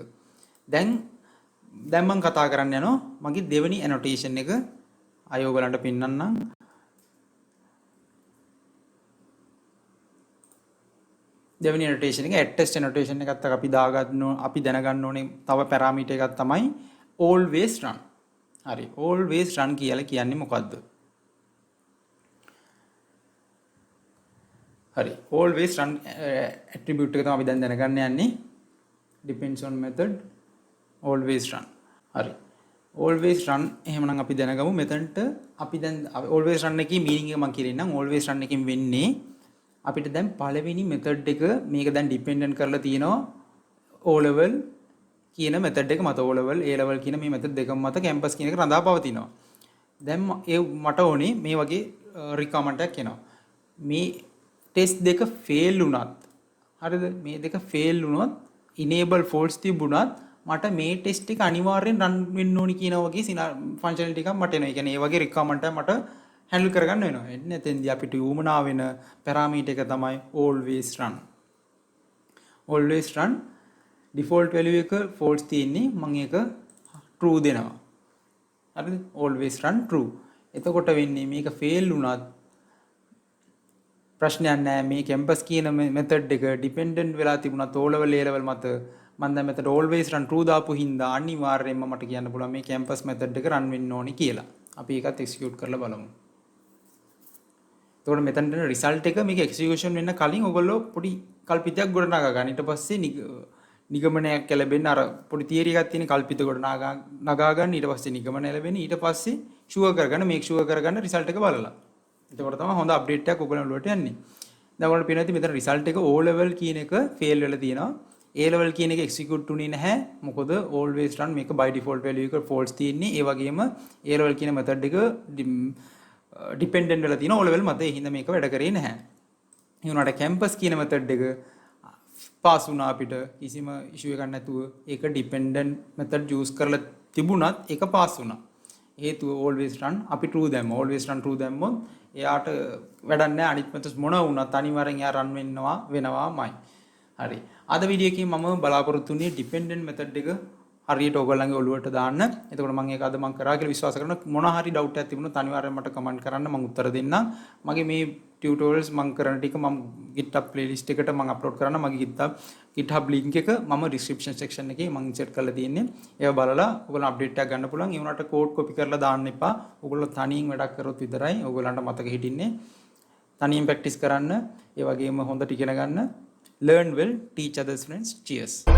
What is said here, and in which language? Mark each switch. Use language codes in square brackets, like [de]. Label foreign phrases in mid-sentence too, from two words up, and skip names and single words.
[si] දැන් මම කතා කරන්න යනවා මගේ දෙවෙනි annotation එක අය ඔයගලන්ට පෙන්නන්නම්. දෙවෙනි annotation එක [en] attest annotation [si] එකත් අපි අපි දැනගන්න ඕනේ තව parameter එකක් තමයි [en] always run. [si] හරි [en] always run [si] කියලා කියන්නේ මොකද්ද? හරි [en] always run attribute [si] එක තමයි අපි දැන් දැනගන්න යන්නේ. [en] depends on method always run. [si] හරි [en] always run [si] එහෙමනම් අපි දැනගමු මෙතනට අපි දැන් [en] always run [si] එකේ meaning එක මම කියන්නම්. [en] always run [si] එකෙන් වෙන්නේ අපිට දැන් පළවෙනි method එක මේක දැන් dependent කරලා තියෙනවා O level කියන method එක මත O level A level කියන මේ method දෙකම මත campus කියන එක රඳා පවතිනවා. දැන් මට ඕනේ මේ වගේ requirement එකක් එනවා. මේ test දෙක fail වුණත් හරිද? මේ දෙක fail වුණොත් [en] enable false [si] තිබුණත් මට මේ test එක අනිවාර්යෙන් run වෙන්න ඕනි කියන වගේ functionality එකක් මට එනවා. ඒ කියන්නේ මේ වගේ requirement එක මට handle කරගන්න වෙනවා. එන්නේ එතෙන්දී අපිට උමනා වෙන parameter එක තමයි [en] always run. always run default value [si] එක false තියෙන්නේ මම ඒක true දෙනවා. හරිද? [en] always run true. [si] එතකොට වෙන්නේ මේක fail වුණත් ප්‍රශ්නයක් නැහැ. මේ campus කියන method එක dependent වෙලා තිබුණත් O level A level මත මම දැන් මෙතන [en] always run true [si] දාපු හින්දා අනිවාර්යයෙන්ම මට කියන්න පුළුවන් මේ campus method එක run වෙන්න ඕනි කියලා. අපි ඒකත් execute කරලා බලමු. එතකොට මෙතන result එක මේක execution වෙන්න කලින් ඔයගොල්ලෝ පොඩි කල්පිතයක් ගොඩනගා ගන්න. ඊට පස්සේ නිගමනයක් ලැබෙන්න අර පොඩි theory එකක් තියෙන කල්පිත ගොඩනගා ගන්න. ඊට පස්සේ නිගමනය ලැබෙන්නේ. ඊට පස්සේ sure කරගන්න [en] make sure [si] කරගන්න result එක බලලා. එතකොට තමයි හොඳ update එකක් ඔයගොල්ලෝ වලට යන්නේ. දැන් ඔයගොල්ලෝ පේනවා මෙතන result එක O level කියන එක fail වෙලා තියෙනවා. A level කියන එක execute උනේ නැහැ. මොකද [en] always run [si] මේක [en] by default value [si] එක false තියෙන්නේ. ඒ වගේම A level කියන method එක dependent වෙලා තියෙන O level මත. ඒ හින්දා මේක වැඩ කරේ නැහැ. ඒ වුණාට campus කියන method එක pass වුණා අපිට කිසිම issue එකක් නැතුව. ඒක [en] dependent method use [si] කරලා තිබුණත් ඒක pass වුණා. හේතුව [en] always run [si] අපි true දැම්ම. [en] always run true [si] දැම්මොත් එයාට වැඩක් නැහැ. අනිත් methods මොන වුණත් අනිවාර්යෙන් එයා run වෙනවාමයි. හරි. අද වීඩියෝ එකේ මම බලාපොරොත්තු වෙන්නේ [en] dependent method [si] එක හරියට ඔයගොල්ලන්ගේ ඔළුවට දාන්න. එතකොට මම ඒක අද මම කරා කියලා විශ්වාස කරනවා. මොන හරි doubt එකක් තිබුණොත් අනිවාර්යෙන් මට comment කරන්න මම උත්තර දෙන්නම්. මගේ මේ tutorials මම කරන ටික මම GitHub playlist එකට මම upload කරන්න. මගේ GitHub link එක මම [en] description section [si] එකේ මම insert කරලා තියෙන්නේ. ඒව බලලා ඔයගොල්ලෝ update එකක් ගන්න පුළුවන්. ඒ වුණාට [en] code copy [si] කරලා දාන්න එපා. ඔයගොල්ලෝ තනියෙන් වැඩක් කරොත් විතරයි ඔයගොල්ලන්ට මතක හිටින්නේ. තනියෙන් practice කරන්න. ඒ වගේම හොඳට ඉගෙන ගන්න. [en] Learn well, teach others friends. Cheers.